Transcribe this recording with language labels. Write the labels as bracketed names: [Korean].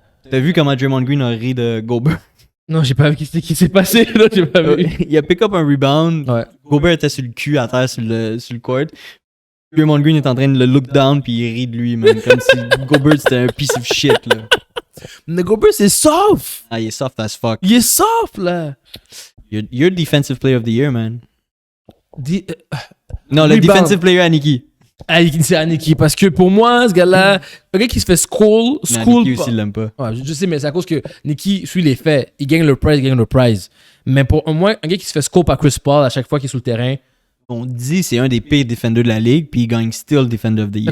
[French] T'as vu comment Draymond Green a ri de Gobert? Non, j'ai pas vu ce qui s'est passé. Là, j'ai pas vu. Il a pick up un rebound. Ouais. Gobert était sur le cul à terre sur le court. Draymond Green est en train de le look down puis il rit de lui, man. Comme si Gobert c'était un [English] piece of shit, [French] là. Mais Gobert, c'est soft! Ah, il est [English] soft as fuck. [French] Il est soft, là! [English] You're Defensive Player of the Year, man. [French] Non, le rebound. Defensive Player à Nikki. C'est à Nikki, parce que pour moi, ce gars-là, un gars qui se fait school. Nikki aussi, il l'aime pas. Ouais, je sais, mais c'est à cause que Nikki suit les faits. Il gagne le prize, Mais pour moi, un gars qui se fait school par Chris Paul à chaque fois qu'il est sur le terrain. On dit c'est un des pires défendeurs de la ligue, puis il gagne [English] still Defender of the Year.